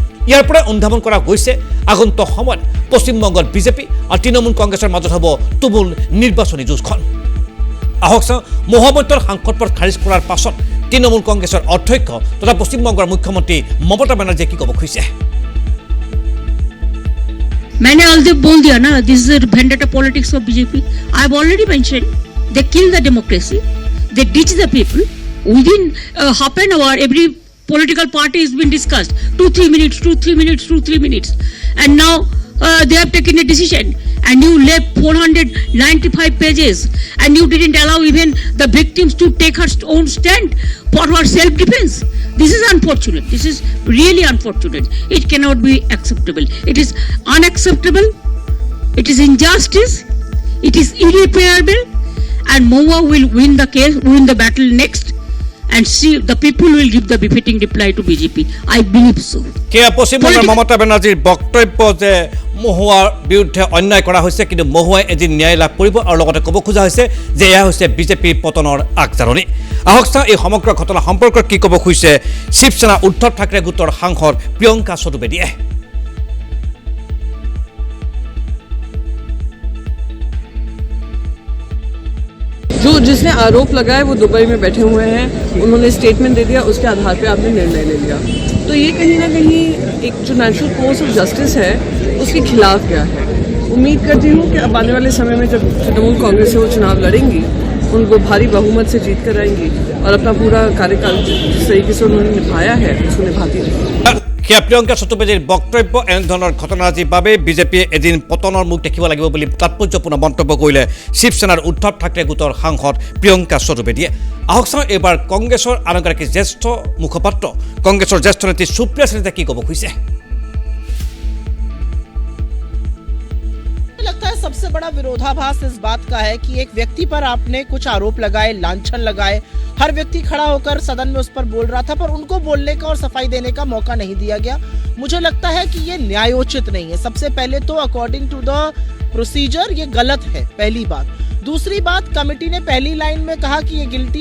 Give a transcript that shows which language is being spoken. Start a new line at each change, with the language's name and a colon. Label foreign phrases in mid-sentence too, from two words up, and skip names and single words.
Assamese: ইয়াৰ পৰা অনুধাৱন কৰা গৈছে আগন্তুক সময়ত পশ্চিমবংগত বিজেপি আৰু তৃণমূল কংগ্ৰেছৰ মাজত হ'ব তুমুল নিৰ্বাচনী যুঁজখন আহক চাওঁ মহুৱা মৈত্ৰৰ সাংসদ পদ খাৰিজ কৰাৰ পাছত তৃণমূল কংগ্ৰেছৰ অধ্যক্ষ তথা পশ্চিমবংগৰ মুখ্যমন্ত্ৰী মমতা বেনাৰ্জীয়ে কি ক'ব খুজিছে
Hindi: मैंने ऑलरेडी बोल दिया ना
English: this is vendetta politics of BJP I have already mention they kill the democracy they ditch the people within half an hour every political party has been discussed 2-3 minutes and now they have taken a decision and you left 495 pages and you didn't allow even the victims to take her own stand for her self defense. This is unfortunate. This is really unfortunate. It cannot be acceptable. It is unacceptable. It is injustice. It is irreparable and Mohua will win the case, win the battle next. And see, the people will give the befitting reply to BJP. I believe so.
Assamese: কিয় পশ্চিমবংগৰ মমতা বেনাৰ্জীৰ বক্তব্য যে মহুৱাৰ বিৰুদ্ধে অন্যায় কৰা হৈছে কিন্তু মহুৱাই এদিন ন্যায় লাভ কৰিব আৰু লগতে ক'ব খোজা হৈছে যে এয়া হৈছে বিজেপিৰ পতনৰ আগজাননী আহক চাওঁ এই সমগ্ৰ ঘটনা সম্পৰ্কত কি ক'ব খুজিছে শিৱসেনা উদ্ধৱ ঠাকৰে গোটৰ সাংসদ প্ৰিয়ংকা চতুৰ্বেদীয়ে
Hindi: जो जिसने आरोप लगाया वो दुबई में बैठे हुए हैं उन्होंने स्टेटमेंट दे दिया उसके आधार पे आपने निर्णय ले लिया तो ये कहीं ना कहीं एक जो
English: natural course of justice
Hindi: है उसके खिलाफ गया है उम्मीद करती हूँ कि अब आने वाले समय में जब तृणमूल कांग्रेस से वो चुनाव लड़ेंगी उनको भारी बहुमत से जीत कर आएंगी और अपना पूरा कार्यकाल जिस तरीके से उन्होंने निभाया है उसको निभाती रहेंगी
Assamese: সেয়া প্ৰিয়ংকা চতুৰ্বেদীৰ বক্তব্য এনেধৰণৰ ঘটনাৰাজিৰ বাবে বিজেপিয়ে এদিন পতনৰ মুখ দেখিব লাগিব বুলি তাৎপৰ্যপূৰ্ণ মন্তব্য কৰিলে শিৱসেনাৰ উদ্ধৱ ঠাকৰে গোটৰ সাংসদ প্ৰিয়ংকা চতুৰ্বেদীয়ে আহক চাওঁ এইবাৰ কংগ্ৰেছৰ আন এগৰাকী জ্যেষ্ঠ মুখপাত্ৰ কংগ্ৰেছৰ জ্যেষ্ঠ নেত্ৰী সুপ্ৰিয়া সেনে কি ক'ব খুজিছে
Hindi: लगता है सबसे बड़ा विरोधाभास इस बात का है कि एक व्यक्ति पर आपने कुछ आरोप लगाए लांछन लगाए हर व्यक्ति खड़ा होकर सदन में उस पर बोल रहा था पर उनको बोलने का और सफाई देने का मौका नहीं दिया गया मुझे लगता है कि ये न्यायोचित नहीं है सबसे पहले तो
English: according to the procedure
Hindi: ये गलत है पहली बात दूसरी बात कमेटी ने पहली लाइन में कहा कि ये गिल्टी